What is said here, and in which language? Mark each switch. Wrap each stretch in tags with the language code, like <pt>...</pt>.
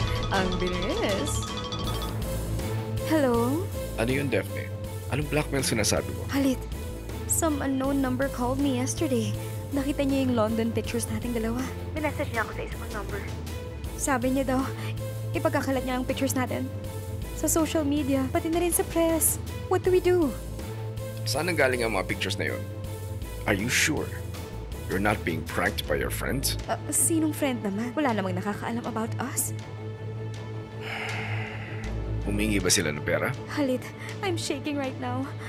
<tl>Ang bilis. Hello? Ano yun, Daphne? Anong blackmail sinasabi mo? Halit.</tl> <en>Some unknown number called me yesterday.</en> <tl>Nakita niya yung London pictures nating dalawa. Minessage niya ako sa isang number. Sabi niya daw, ipagkakalat niya ang pictures natin. Sa social media, pati na rin sa press.</tl> <en>What do we do?</en> <tl>Saan nanggaling ang mga pictures na yun?</tl> <en>Are you sure? You're not being pranked by your friends?</en> <tl>Sinong friend naman? Wala namang nakakaalam about us. Humingi ba sila ng pera?</tl> <en>Halit, I'm shaking right now.</en>